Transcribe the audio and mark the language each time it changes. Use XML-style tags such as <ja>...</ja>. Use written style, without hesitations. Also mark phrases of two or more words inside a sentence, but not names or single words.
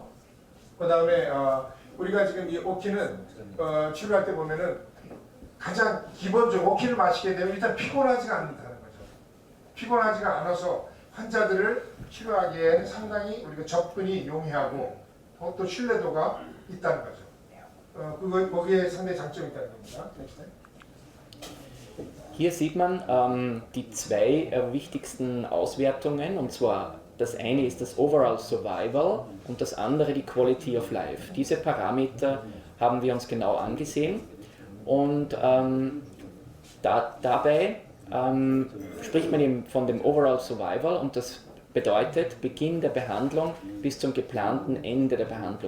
<ko>그 다음에 우리가 지금 이 오키는 치료할 때 보면은 가장 기본적으로 오키를 마시게 되면 일단 피곤하지가 않는다는 거죠. 피곤하지가 않아서 환자들을 치료하기에 상당히 우리가 접근이 용이하고 또 신뢰도가 있다는 거죠. 거기에 상당히 장점이 있다는 겁니다.</ko> <de>Hier sieht man die 2 wichtigsten Auswertungen, und zwar das eine ist das</de> <en>Overall Survival</en> <de>und das andere die</de> <en>Quality of Life.</en> <de>Diese Parameter haben wir uns genau angesehen und dabei spricht man eben von dem</de> <en>Overall Survival</en> <de>und das bedeutet Beginn der Behandlung bis zum geplanten Ende der Behandlung.</de>